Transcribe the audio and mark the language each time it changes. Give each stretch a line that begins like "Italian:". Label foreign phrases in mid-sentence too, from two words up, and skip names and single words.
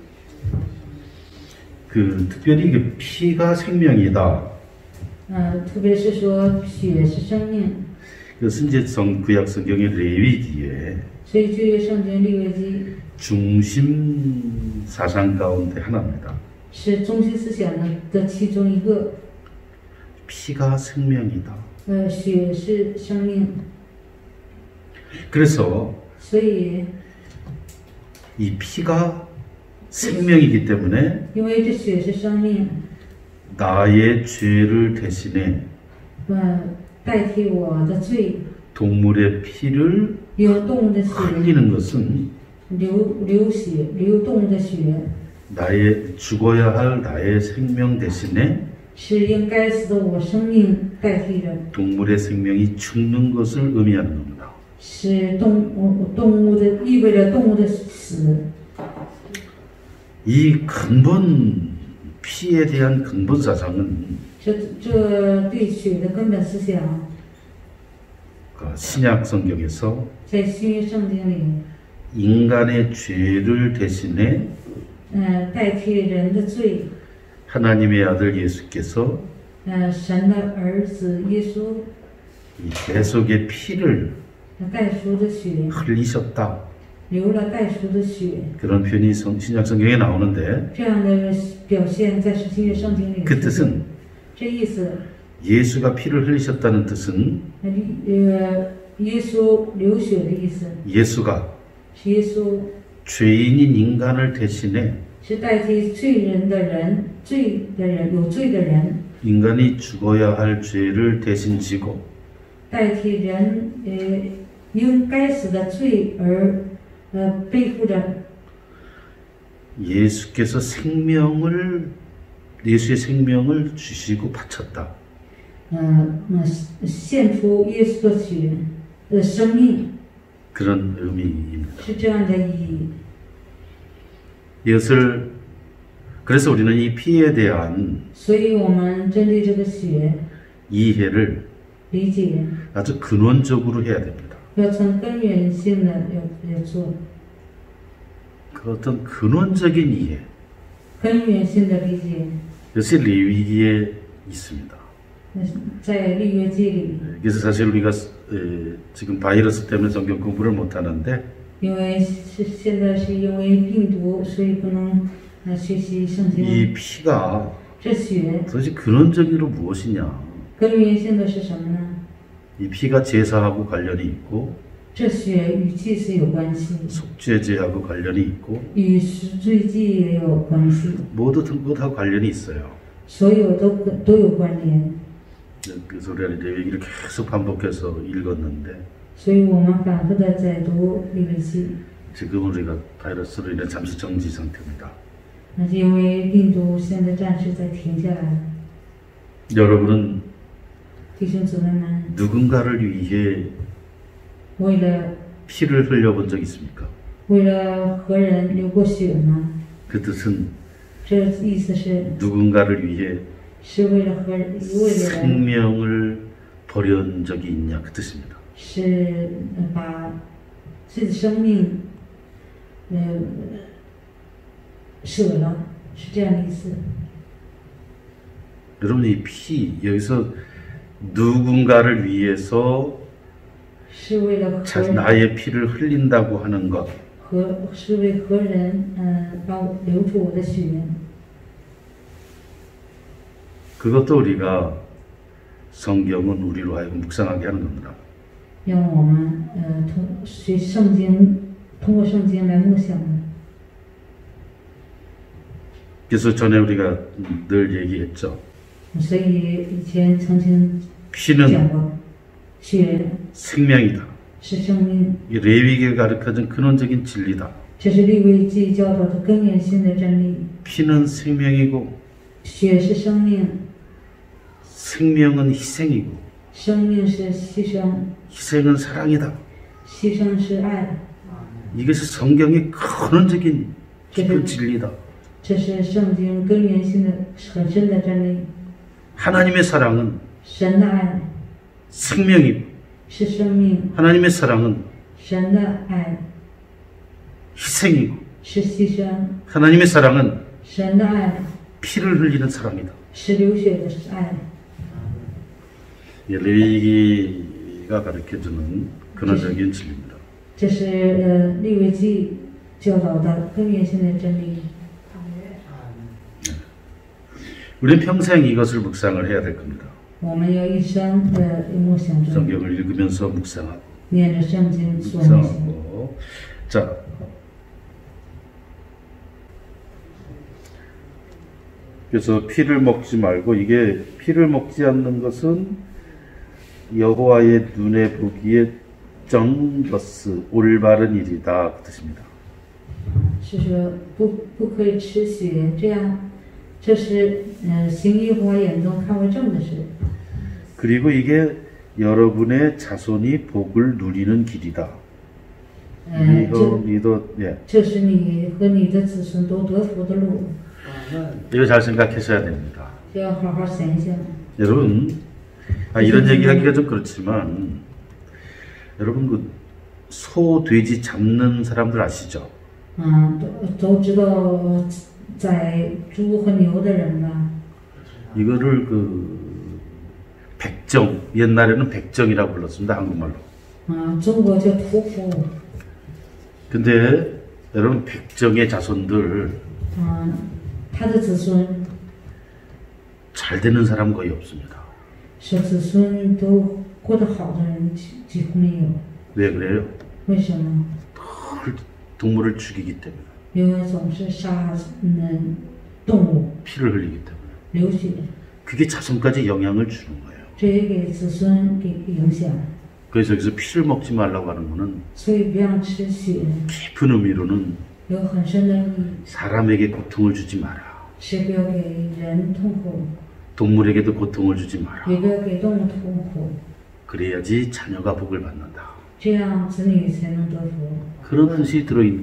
Korean: 그 특별히 그 피가 생명이다.
Chinese: 特别是说血是生命，
Korean: 그것은 이제 구약 성경의 레위기에
Chinese: 所以旧约圣经利未记
Korean: 중심 사상 가운데 하나입니다.
Chinese: 是中心思想的其中一个。
Korean: 피가 생명이다.
Chinese: 血是生命，
Korean: 그래서
Chinese: 所以
Korean: 이 피가 생명이기 때문에
Chinese: 因为这血是生命，
Korean: 나의 죄를 대신해
Chinese: 代替我的罪，
Korean: 동물의 피를
Chinese: 用动物的血
Korean: 흘리는 것은
Chinese: 流血，流动物的血
Korean: 나의 죽어야 할 나의 생명 대신에
Chinese: 是应该死的我生命代替着，
Korean: 동물의 생명이 죽는 것을 의미하는 겁니다.
Chinese: 是动物的意味着动物的死。
Korean: 이 근본 피에 대한 근본 사상은
Chinese: 这对血的根本思想，
Korean: 신약 성경에서
Chinese: 在新约圣经里，
Korean: 인간의 죄를 대신해
Chinese: 代替人的罪。
Korean: 하나님의 아들 예수께서
Chinese: 神的儿子耶稣
Korean: 이 대속의 피를
Chinese: 代赎的血，
Korean: 흘리셨다.
Chinese: 流了代赎的血，
Korean: 그런 표현이 신약 성경에 나오는데
Chinese: 这样的表现在新约圣经里。
Korean: 그 뜻은
Chinese: 这意思，
Korean: 예수가 피를 흘리셨다는 뜻은
Chinese: 耶稣流血的意思，
Korean: 예수가
Chinese: 是耶稣
Korean: 죄인인 인간을 대신해
Chinese: 是代替罪人的人，有罪的人，
Korean: 인간이 죽어야 할 죄를 대신 지고
Chinese: 代替人应该死的罪而背负着。
Korean: 예수의 생명을 주시고 바쳤다.
Chinese: 献出耶稣的血生命，
Korean: 그런 의미입니다.
Chinese: 是这样的意义。
Korean: 이것을 그래서 우리는 이 피에 대한
Chinese: 所以我们针对这个血
Korean: 이해를
Chinese: 理解，
Korean: 아주 근원적으로 해야 됩니다.
Chinese: 要从根源性的要做，
Korean: 그 어떤 근원적인 이해,
Chinese: 根源性的理解，
Korean: 이것이 레위기에 있습니다.
Chinese: 在利约记里。
Korean: 그래서 사실 우리가 지금 바이러스 때문에 성경 공부를 못 하는데
Chinese: 因为现在是因为病毒，所以不能学习圣经。
Korean: 이 피가
Chinese: 这血
Korean: 도대체 근원적으로 무엇이냐?
Chinese: 根源性的是什么呢？
Korean: 이 피가 제사하고 관련이 있고
Chinese: 这血与祭司有关系，
Korean: 속죄제하고 관련이 있고
Chinese: 与赎罪祭也有关系，
Korean: 모두 다 관련이 있어요.
Chinese: 所有都有关联。
Korean: 그래서 우리가 레위기를 계속 반복해서 읽었는데
Chinese: 所以我们反复的在读利未记。
Korean: 지금 우리가 바이러스로 인해 잠시 정지 상태입니다.
Chinese: 那是因为病毒现在暂时在停下来。
Korean: 여러분은
Chinese: 弟兄姊妹们，
Korean: 누군가를 위해
Chinese: 为了
Korean: 피를 흘려본 적 있습니까?
Chinese: 为了何人流过血吗？
Korean: 그 뜻은
Chinese: 这意思是
Korean: 누군가를 위해
Chinese: 是为了何人，为了人，
Korean: 생명을 버려온 적이 있냐 그 뜻입니다.
Chinese: 是把自己的生命舍了，是这样的意思。
Korean: 여러분 이 피 여기서 누군가를 위해서
Chinese: 是为了和人
Korean: 나의 피를 흘린다고 하는 것
Chinese: 是为何人要流出我的血，
Korean: 그것도 우리가 성경은 우리로 하여금 묵상하게 하는 겁니다.
Chinese: 让我们学圣经，通过圣经来默想的。
Korean: 그래서 전에 우리가 늘 얘기했죠.
Chinese: 所以以前曾经
Korean: 피는
Chinese: 讲过，血
Korean: 생명이다.
Chinese: 是生命，
Korean: 이 레위기에 가르쳐준 근원적인 진리다.
Chinese: 这是利未记教导的根源性的真理。
Korean: 피는 생명이고
Chinese: 血是生命，
Korean: 생명은 희생이고
Chinese: 生命是牺牲，
Korean: 희생은 사랑이다.
Chinese: 牺牲是爱，
Korean: 이것이 성경의 근원적인 깊은 진리다.
Chinese: 这是圣经根源性的很深的真理。
Korean: 하나님의 사랑은
Chinese: 神的爱
Korean: 생명이고
Chinese: 是生命，
Korean: 하나님의 사랑은
Chinese: 神的爱
Korean: 희생이고
Chinese: 是牺牲，
Korean: 하나님의 사랑은
Chinese: 神的爱
Korean: 피를 흘리는 사랑이다.
Chinese: 是流血的爱。
Korean: 레위기가 가르쳐주는 근원적인 진리입니다.
Chinese: 这是利未记教导的根源性的真理。
Korean: 우리는 평생 이것을 묵상을 해야 될 겁니다.
Chinese: 我们要一生的默想着，
Korean: 성경을 읽으면서 묵상하고
Chinese: 念着圣经做默想。
Korean: 묵상하고 자 그래서 피를 먹지 말고 이게 피를 먹지 않는 것은 여호와의 눈에 보기에 정것스 올바른 일이다 그 뜻입니다.
Chinese: 是说不可以吃血，这样这是行耶和华眼中看为正的事。
Korean: 그리고 이게 여러분의 자손이 복을 누리는 길이다. 이도 예.
Chinese: 这是你和你的子孙都得福的路，
Korean: 이거 잘 생각하셔야 됩니다.
Chinese: 要好好想一想。
Korean: 여러분 이런 얘기하기가 좀 그렇지만 여러분 그 소, 돼지 잡는 사람들 아시죠?
Chinese: 都知道宰猪和牛的人吧？
Korean: 이거를 그 백정 옛날에는 백정이라고 불렀습니다 한국말로.
Chinese: 中国叫屠夫。
Korean: 근데 여러분 백정의 자손들
Chinese: 他的子孙
Korean: 잘 되는 사람 거의 없습니다.
Chinese: 是子孙都过得好的人几乎没有。
Korean: 왜 그래요?
Chinese: 为什么？
Korean: 늘 동물을 죽이기 때문에
Chinese: 因为总是杀动物，
Korean: 피를 흘리기 때문에
Chinese: 流血，
Korean: 그게 자손까지 영향을 주는 거예요.
Chinese: 这也给子孙给影响。
Korean: 그래서 여기서 피를 먹지 말라고 하는 거는
Chinese: 所以不让吃血，
Korean: 깊은 의미로는
Chinese: 有很深的意义，
Korean: 사람에게 고통을 주지 마라.
Chinese: 是不要给人痛苦，
Korean: 동물에게도 고통을 주지 마라.
Chinese: 也不要给动物痛苦，
Korean: 그래야지 자녀가 복을 받는다.
Chinese: 这样子女才能得福，
Korean: 그런 뜻이 들어있는.